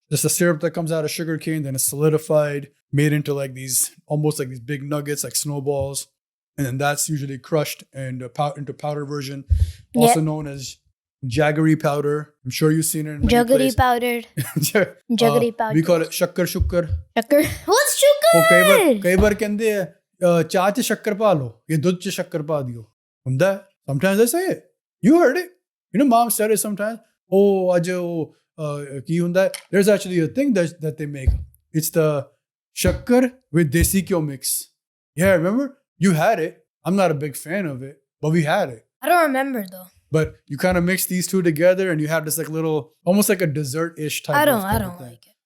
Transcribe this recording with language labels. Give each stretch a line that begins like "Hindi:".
English: Just a syrup that comes out of sugar cane, then it's solidified, made into almost like these big nuggets, like snowballs. And then that's usually crushed and into powder version, also known as jaggery powder. I'm sure you've seen it in many places. Powdered. Jaggery powder. We call it shakkar. Shakkar? What's sugar?
Punjabi: कई बार कहते हैं चाय च शक्कर पा लो या दूध च शक्कर पा दियो. हुंदा है.
English: Sometimes they say it. You heard it. Mom said it sometimes.
Punjabi: Oh, आज की हुंदा है.
English: There's actually a thing that they make. It's the shakkar with desi kyo mix. Yeah, remember? You had it. I'm not a big fan of it, but we had it. I don't remember though. But you kind of mix these two together and you have this like little, almost like a dessert-ish type of thing. I don't like it.